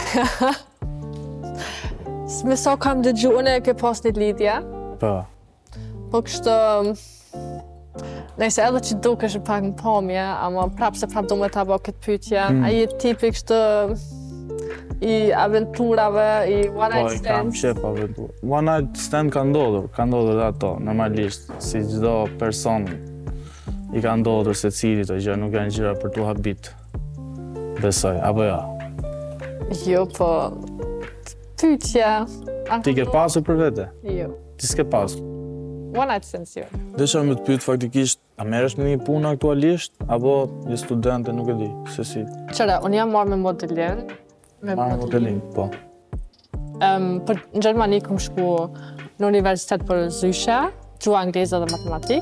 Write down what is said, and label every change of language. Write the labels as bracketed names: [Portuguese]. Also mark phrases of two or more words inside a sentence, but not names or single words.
[Albanian] Me sa kam dëgju, unë e ke pas një lidhje? Po. Po kështë... Nëjse edhe që dukesh pak në pamje, ama prapë se prapë do me ta bërë këtë pyetje. A je tipi kështë i aventurave, [English] i one night stands? [Albanian] Po, i kam qef aventurë. [English] One night stand [Albanian] ka ndodhur dhe ato, normalisht, si çdo person i ka ndodhur se cili të gjë, nuk janë gjëra për tu habit, besoj, apo jo? Jo, po, pyetje. Ti ke pasur për vete? Jo. Ti s'ke pasur? [English] one night stands jo. [Albanian] Desha me të pyet faktikisht, a merresh me një punë aktualisht apo je studente, nuk e di, se si. Qëra, unë jam marrë me modelin. Modelin, po. Në Gjermani kom shku në universitet për zyshe, gjua angleze dhe matematik.